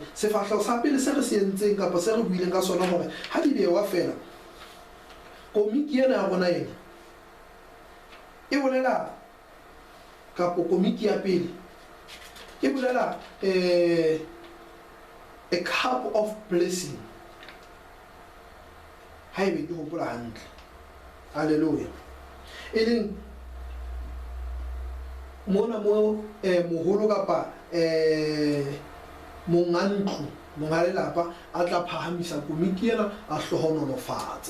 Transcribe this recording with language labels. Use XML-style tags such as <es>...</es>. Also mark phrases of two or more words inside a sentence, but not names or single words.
<st>Sefahleho sa pele se re se entseng kapa se re buileng ka sona hore ha di bewa fela komiki ena ya rona ena e bolela kapo komiki ya pele e bolela</st> <en>a cup of blessing,</en> <st>ha ebe ke hopola hantle. Haleluya. E leng mona mo moholo kapa monga lelapa a tla phahamisa komiki ena a hlohonolofatse.</st>